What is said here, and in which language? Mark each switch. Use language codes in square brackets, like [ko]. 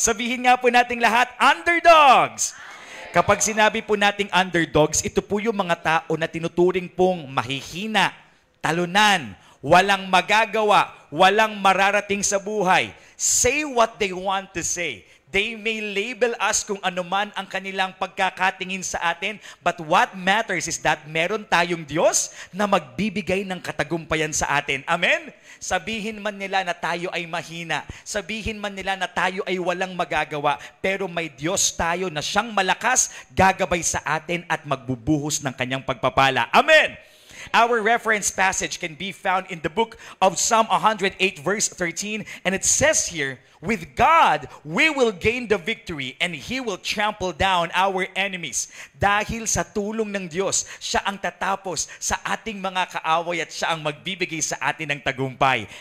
[tl] Sabihin nga po nating lahat, underdogs! Kapag sinabi po nating underdogs, ito po yung mga tao na tinuturing pong mahihina, talunan, walang magagawa, walang mararating sa buhay. [en] Say what they want to say. They may label us [tl] kung ano man ang kanilang pagkakatingin sa atin, [en] but what matters is that [tl] meron tayong Diyos na magbibigay ng katagumpayan sa atin. Amen? Sabihin man nila na tayo ay mahina, sabihin man nila na tayo ay walang magagawa, pero may Diyos tayo na siyang malakas, gagabay sa atin at magbubuhos ng kanyang pagpapala. Amen! [en] Our reference passage can be found in the book of Psalm 108 verse 13, and it says here, with God, we will gain the victory and He will trample down our enemies. [tl] Dahil sa tulong ng Diyos, siya ang tatapos sa ating mga kaaway at siya ang magbibigay sa atin ng tagumpay.